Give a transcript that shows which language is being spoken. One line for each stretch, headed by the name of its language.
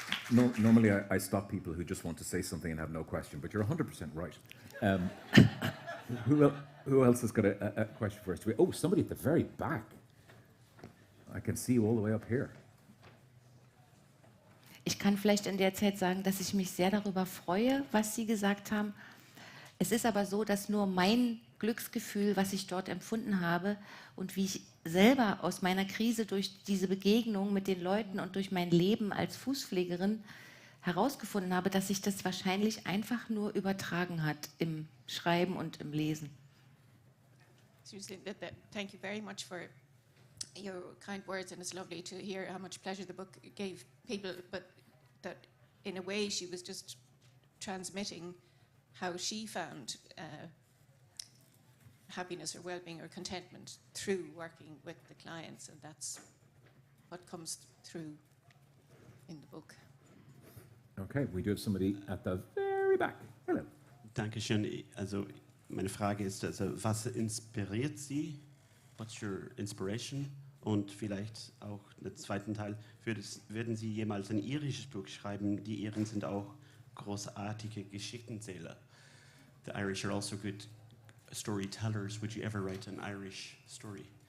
English: No, normally I stop people who just want to say something and have no question, but you're 100% right. Who else has got a question for us? Oh, somebody at the very back. I can see you all the way up here.
German: Ich kann vielleicht in der Zeit sagen, dass ich mich sehr darüber freue, was Sie gesagt haben. Es ist aber so, dass nur mein Glücksgefühl, was ich dort empfunden habe und wie ich selber aus meiner Krise durch diese Begegnung mit den Leuten und durch mein Leben als Fußpflegerin herausgefunden habe, dass sich das wahrscheinlich einfach nur übertragen hat im Schreiben und im Lesen.
English: Seriously, thank you very much for your kind words, and it's lovely to hear how much pleasure the book gave people, but that in a way she was just transmitting how she found happiness or well-being or contentment through working with the clients, and that's what comes through in the book. Okay, we do have somebody at the very back. Hello.
German: Dankeschön. Also meine Frage ist, also, was inspiriert Sie?
English: What's your inspiration?
German: Und vielleicht auch den zweiten Teil, würden Sie jemals ein irisches Buch schreiben? Die Iren sind auch großartige Geschichtenzähler.
English: The Irish are also good storytellers. Would you ever write an Irish story?